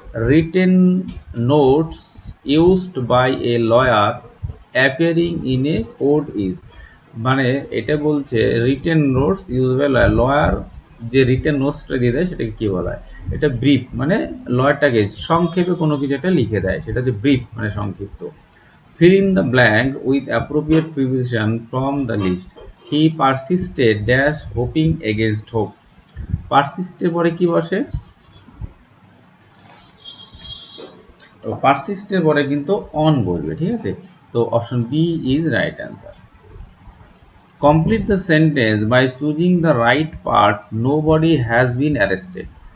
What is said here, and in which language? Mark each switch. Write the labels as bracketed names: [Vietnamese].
[English] written notes used by a lawyer appearing in a court is, [Bangla] মানে এটা বলছে [English] Written notes use by lawyer. [Bangla] Lawyer যে written নোটসটা দিয়ে দেয় সেটাকে কী বলা হয়? এটা ব্রিফ, মানে লয়ারটাকে সংক্ষেপে কোনো কিছু একটা লিখে দেয়, সেটা যে ব্রিফ মানে সংক্ষিপ্ত। [English] Fill in the blank with appropriate preposition from the list. He persisted dash hoping against hope. [Bangla] Persisted পরে কি বসে? পারসিস্টের পরে কিন্তু অন বলবে, ঠিক আছে। তো [English] Option B is right answer. Complete the sentence by choosing the right part. Nobody has been arrested.